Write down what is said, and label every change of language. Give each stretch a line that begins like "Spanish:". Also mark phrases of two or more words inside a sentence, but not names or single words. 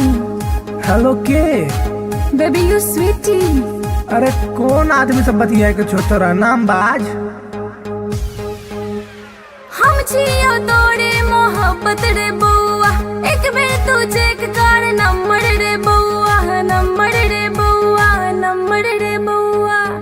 Maithili: हेलो के?
English: Baby, you sweetie.
Maithili: अरे कौन आदमी से बतिया के छो तोरा नाम बाज? हम छियो तोरे मोहब्बत रे बउआ, एक बेर तू चेक कर नंबर रे बउआ, नंबर रे बउआ, नंबर रे बउआ।